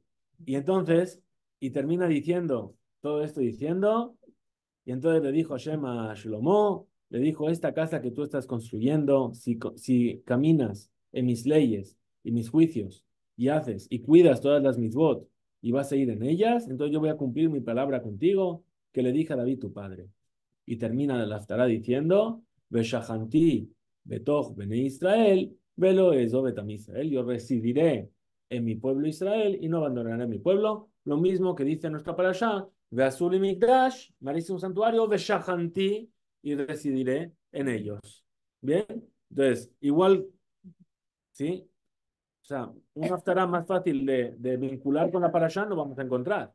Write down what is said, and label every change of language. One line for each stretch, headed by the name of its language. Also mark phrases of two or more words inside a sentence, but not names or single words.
Spanish: Y entonces, y termina diciendo, todo esto diciendo, y entonces le dijo Hashem a Shlomo, le dijo, esta casa que tú estás construyendo, si caminas en mis leyes y mis juicios, y haces y cuidas todas las mitzvot, y vas a ir en ellas, entonces yo voy a cumplir mi palabra contigo, que le dije a David tu padre. Y termina la Haftarah diciendo,
Hebrew: ושכנתי בתוך בני ישראל ולא אעזב את עמי ישראל,
Spanish: yo residiré en mi pueblo Israel y no abandonaré mi pueblo. Lo mismo que dice nuestra parashá,
Hebrew: ועשו לי מקדש,
Spanish: me haré un santuario, Veshahanti, y residiré en ellos. ¿Bien? Entonces, igual, ¿sí? O sea, una haftará más fácil de vincular con la parashá no vamos a encontrar.